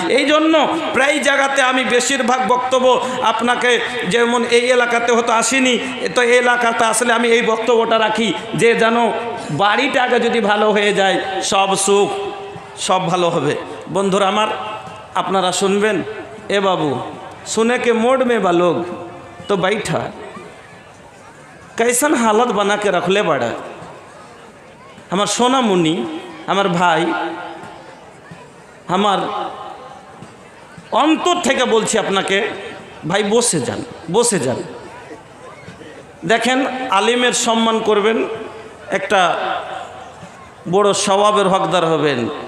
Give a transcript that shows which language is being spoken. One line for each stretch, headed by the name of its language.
Bangla: এই জন্য প্রায় জায়গাতে আমি বেশিরভাগ বক্তব্য আপনাকে, যেমন এই এলাকাতে হয়তো আসিনি, তো এই এলাকাতে আসলে আমি এই বক্তব্যটা রাখি যে যেন বাড়িটা আগে যদি ভালো হয়ে যায় সব সুখ সব ভালো হবে। বন্ধুরা আমার, আপনারা শুনবেন।
Bhojpuri: এ বাবু सुने के मोड में बा लोग तो बैठा, कैसन हालत बना के रखले बड़ा। हमार सोना मुनि, हमार भाई, हमार
Bangla: অন্তর থেকে বলছি আপনাকে, ভাই বসে যান, বসে যান। দেখেন আলিমের সম্মান করবেন, একটা বড় স্বভাবের হকদার হবেন।